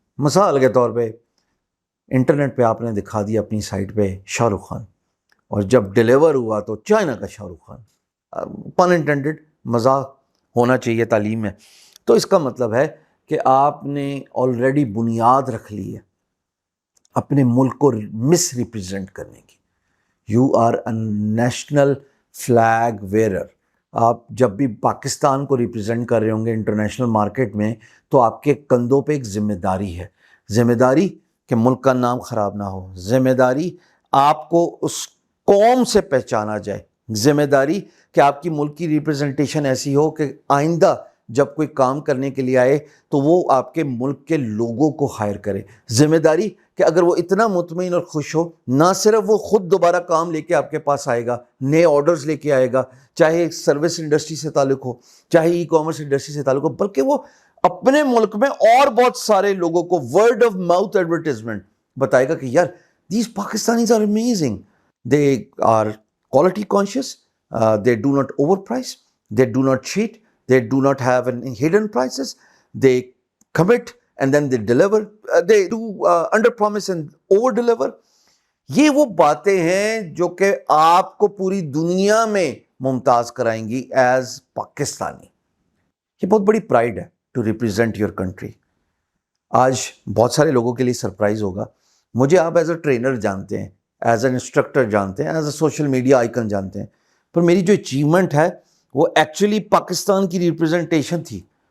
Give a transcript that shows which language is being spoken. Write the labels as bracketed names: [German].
[Urdu] مثال کے طور پہ انٹرنیٹ پہ آپ نے دکھا دیا اپنی سائٹ پہ شاہ رخ خان، اور جب ڈیلیور ہوا تو چائنا کا شاہ رخ خان. [English] pun intended [Urdu] مذاق ہونا چاہیے تعلیم میں. تو اس کا مطلب ہے کہ آپ نے آلریڈی بنیاد رکھ لی ہے اپنے ملک کو مس ریپرزینٹ کرنے کی. [English] You are a national flag wearer. [Urdu] آپ جب بھی پاکستان کو ریپرزینٹ کر رہے ہوں گے انٹرنیشنل مارکیٹ میں تو آپ کے کندھوں پہ ایک ذمہ داری ہے. ذمہ داری کہ ملک کا نام خراب نہ ہو، ذمہ داری آپ کو اس قوم سے پہچانا جائے، ذمہ داری کہ آپ کی ملک کی ریپرزنٹیشن ایسی ہو کہ آئندہ جب کوئی کام کرنے کے لیے آئے تو وہ آپ کے ملک کے لوگوں کو ہائر کرے. ذمہ داری کہ اگر وہ اتنا مطمئن اور خوش ہو، نہ صرف وہ خود دوبارہ کام لے کے آپ کے پاس آئے گا، نئے آرڈرز لے کے آئے گا، چاہے سروس انڈسٹری سے تعلق ہو، چاہے ای کامرس انڈسٹری سے تعلق ہو، بلکہ وہ اپنے ملک میں اور بہت سارے لوگوں کو ورڈ آف ماؤتھ ایڈورٹیزمنٹ بتائے گا کہ یار [English] These Pakistanis are amazing. They are quality conscious, they do not overprice, they do not cheat, they do not have any hidden prices, they commit and then they deliver, they do under promise and over deliver. [Urdu] یہ وہ باتیں ہیں جو کہ آپ کو پوری دنیا میں ممتاز کرائیں گی ایز پاکستانی. یہ بہت بڑی پرائڈ ہے [English] To represent your country. [Urdu] آج بہت سارے لوگوں کے لیے سرپرائز ہوگا، مجھے آپ ایز اے ٹرینر جانتے ہیں، ایز این انسٹرکٹر جانتے ہیں، as a social media icon جانتے ہیں، پر میری جو اچیومنٹ ہے وہ ایکچولی پاکستان کی ریپرزنٹیشن تھی.